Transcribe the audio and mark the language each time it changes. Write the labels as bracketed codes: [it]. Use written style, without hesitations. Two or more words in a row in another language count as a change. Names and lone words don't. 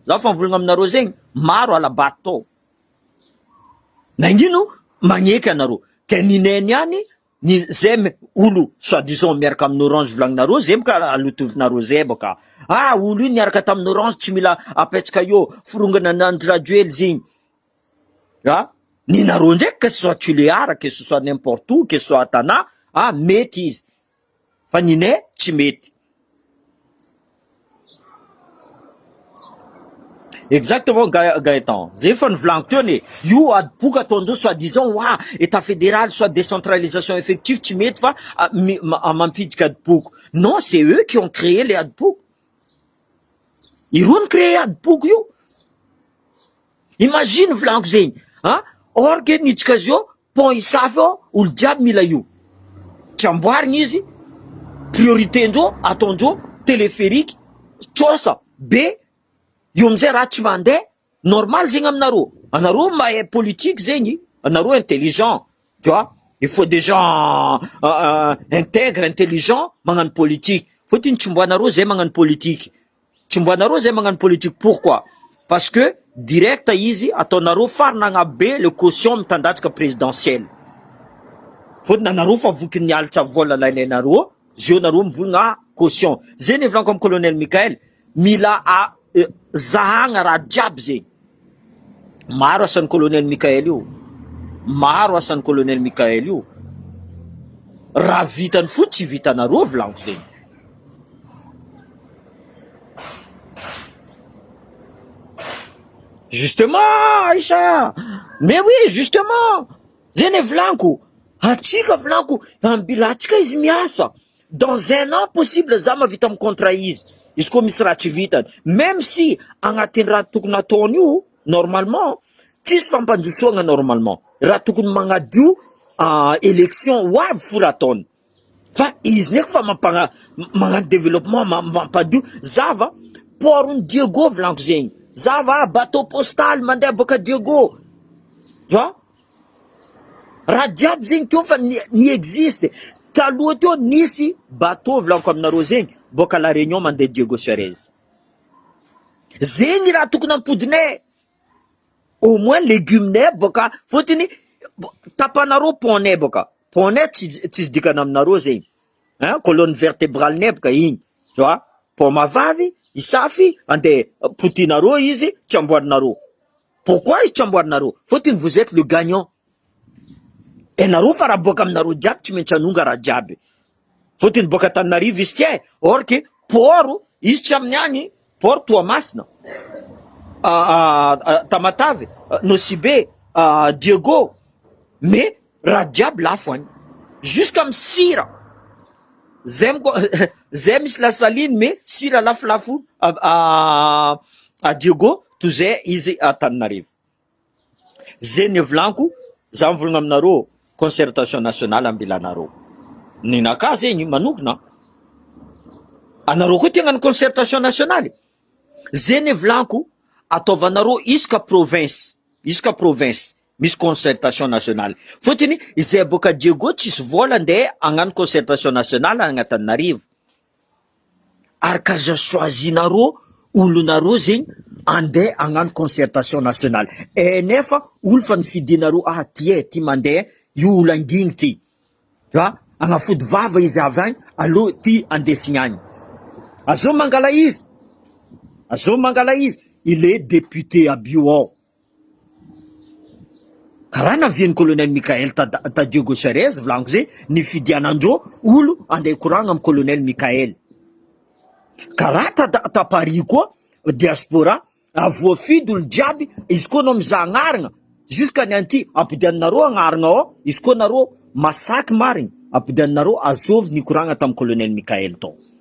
[mg] za fa volagna aminareo zegny maro alabato nangino magneky anareo ke nineny any ni zay olo soi-disant miaraka amin'ny orange volagninareo zay ka alotovinareo zay boka olo io niaraka tamin'ny orange tsy mila apetsaka eo forongana nandradio hely zegny ninareo ndraiky [fr] que ce soit Tuléar que ce soit n'importe où que ce soit Tana [mg] mety izy fa ninay tsy mety. [fr] Exactement Gaëtan. [mg] Zay fa nivolaniko teo ne. Io adiboka ataondreo [fr] soi-disant état fédéral soit décentralisation effective [mg] tsy mety fa mampidika adiboko. [fr] Non, c'est eux qui ont créé les adiboko. [mg] Ireo créé adiboko io. Imagine volaniko zegny. Or ke nitsika zio pont isafy olo jiaby mila io. Tsy amboarigny izy. Priorité ndreo ataondreo téléphérique tsosa be io amizay raha tsy mandeha normal zegny aminareo. Anareo mahay politique zegny, anareo intelligent, [fr] tu vois. Il faut des gens intègres, intelligents magnano politique. [mg] Fotiny tsomboanareo zay magnano politique. Tsomboanareo zay magnano politique. [fr] Pourquoi? Parce que direct [mg] izy ataonareo farinagna be [fr] le caution [mg] mitandatsika présidentielle. Fotiny anareo fa voky nialatra vola lainareo, zio nareo mivolagna caution. Zay ny volaniko amin'ny colonel Mikael, mila zahagna raha jiaby zegny. Maro asan'ny colonel Mikael io. Maro asan'ny colonel Mikael io. Raha vitany fo tsy vitanareo volaniko zegny. [fr] Justement, Aïcha. Mais oui, justement. [mg] Zay ny volaniko. Atsika volaniko, ambilatsika izy miasa. [fr] Dans un an possible [mg] za mavita amin'ny contrat izy. Izy koa misy raha tsy vitany. [fr] Même si [mg] agnatin'ny raha tokony ataony io, normalement, tsisy fampandrosoagna normalement. Raha tokony magnadio élection hoavy fo raha ataony. Fa izy ndraiky fa magnano développement mampadio. Zava, porony Diego volaniko zegny. Zava, [fr] bateau postal [mg] mandeha boka Diego. [fr] Tu vois? [mg] Raha jiaby zegny teo fa ni existe. Taloha teo nisy bateau volaniko aminareo zegny boka La Réunion mandeha Diego Suarez. Zegny raha tokony ampodinay. Au moins légumenay boka fotiny tapanareo poney boka. Poney tsy dikana aminareo zegny. Colonne vertébrale nay boka igny. [fr] Tu vois? [mg] Poma vavy, isafy, andeha potinareo izy tsy amboarinareo. Pourquoi izy tsy amboarinareo? [fr] Fotiny vous êtes le gagnant. [mg] Nareo fa raha boka aminareo jiaby tsy maintsy anonga raha jiaby. Fotiny boka Tananarivo izy tia. [fr] Or que port [mg] izy tsy amin'ny agny. Port Toamasina. Tamatave, Nosibe, Diego. Mais raha jiaby lafo agny. Jusqu'à sira. Zay misy [fr] la saline mais [mg] sira lafolafo à Diego tozay izy à Tananarivo. Zay ny volaniko, za mivolagna aminareo [fr] concertation nationale [mg] ambilanareo. Ninaka zegny manokana. Anareo koa tia hagnano [fr] concertation nationale. [mg] Zay ny volaniko, ataovanareo isaka province misy [fr] concertation nationale. [mg] Fotiny izay boka Diego tsisy vola andeha hagnano [fr] concertation nationale [mg] agnatan'Anarivo. Araka choisinareo olonareo zegny andeha hagnano [fr] concertation nationale. [mg] Nefa olo fa nifidinareo ty mandeha io olo anginy ty. [fr] Tu vois? [mg] Agnafody vava izy avy agny, alo ty andesigny agny. Azo mangala izy. [fr] Il est député à Bio. [mg] Karaha navian'ny colonel Mikael ta Diego Suarez volaniko zay nifidianandreo olo andeha koragna amin'ny colonel Mikael. Karaha ta Paris koa diaspora voafidy olo jiaby izy koa nao mizaha agnarana jusqu'à ny anty ampidianinareo agnarana ao izy koa nareo masaky marigny ampidianinareo azovy nikoragna tamin'ny colonel Mikael tao.